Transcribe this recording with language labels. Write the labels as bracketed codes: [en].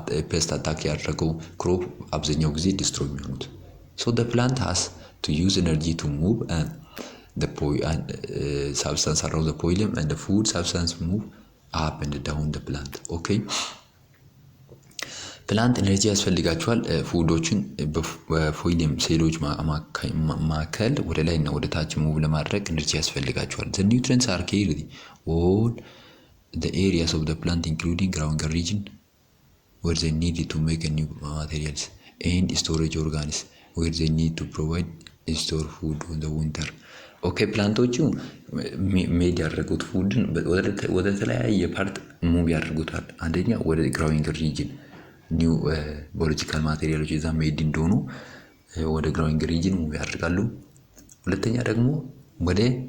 [am] ፔስት አታክ ያደረገው ክሮፕ አብዛኛው ጊዜ ዲስትሮይ የሚሆኑት። [en] so the plant has to use energy to move and the substance around the phloem and the food substance move up and down the plant. [am] okay ፕላንት ኤነርጂ ያስፈልጋቸዋል። [en] ፉዶችን በፎይለም ሴሎች ማከል ወደ ላይ እና ወደ ታች ሙቭ ለማድረግ ኤነርጂ ያስፈልጋቸዋል። the nutrients are carried all the areas of the plant including ground region where they need to make new materials and storage organs where they need to provide store food in the winter. [am] ኦኬ ፕላንቶቹ ሜድ ያደረጉት ፉድን ወደ ተለያየ ፓርት ሙቭ ያደርጉታል። አንደኛ ወደ ግራውንድ ሪጅን ኒው ባዮሎጂካል ማቴሪያሎች እዛ ሜድ እንደሆኑ ወደ ግራውንድ ሪጅን ሙቭ ያደርጋሉ። ሁለተኛ ደግሞ ወደ